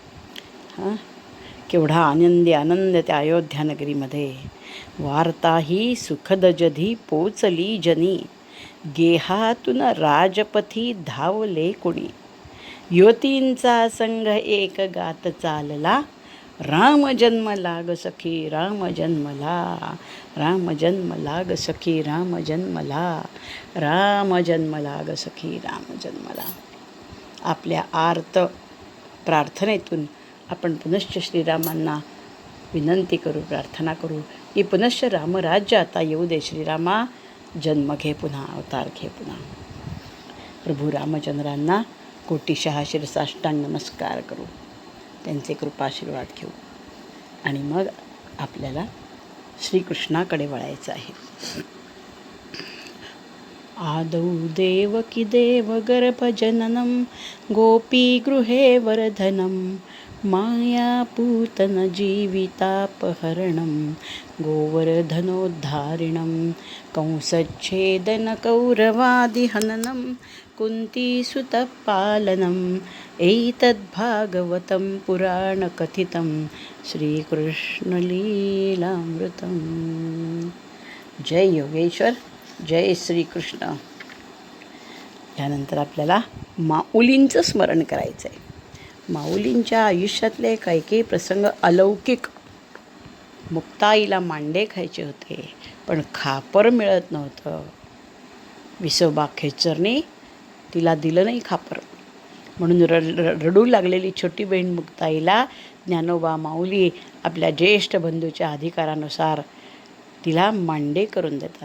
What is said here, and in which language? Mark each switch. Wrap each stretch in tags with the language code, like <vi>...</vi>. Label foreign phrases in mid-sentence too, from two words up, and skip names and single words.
<mr>केवढा आनंद त्या अयोध्या नगरीमध्ये. वार्ता ही सुखद जधी पोचली जनी, गेहातून राजपथी धावले कुणी, युवतींचा संघ एक गात चालला, राम जन्म लाग सखी राम जन्मला, राम जन्म लाग सखी राम जन्मला, राम जन्म लाग सखी राम जन्मला. आपल्या आर्त प्रार्थनेतून आपण पुनश्च श्रीरामांना विनंती करू, प्रार्थना करू की पुनश्च रामराज्य आता येऊ दे. श्रीरामा जन्म घे पुन्हा, अवतार घे पुन्हा. प्रभू रामचंद्रांना कोटीशः शिरसाष्टांग नमस्कार करू, त्यांचे कृपाशीर्वाद घेऊ आणि मग आपल्याला श्रीकृष्णाकडे वळायचं आहे.</mr> <sa>आदौ देवकी देव गर्भजननं गोपीगृहे वर्धनं मायापूतन जीवितापहरणं गोवर्धनोद्धारिणं कंसच्छेदन कौरवादिहननं कुन्तीसुतपालनम् एतद्भागवतं पुराणकथितं श्रीकृष्णलीलामृतं.</sa> <mr>जय योगेश्वर, जय श्रीकृष्ण. यानंतर आपल्याला माऊलींचं स्मरण करायचं आहे. माऊलींच्या आयुष्यातले काही काही प्रसंग अलौकिक. मुक्ताईला मांडे खायचे होते, पण खापर मिळत नव्हतं. विसोबा खेचरने तिला दिलं नाही खापर, म्हणून रडू लागलेली छोटी बहीण मुक्ताईला ज्ञानोबा माऊली आपल्या ज्येष्ठ बंधूच्या अधिकारानुसार तिला मांडे करून देतात.</mr>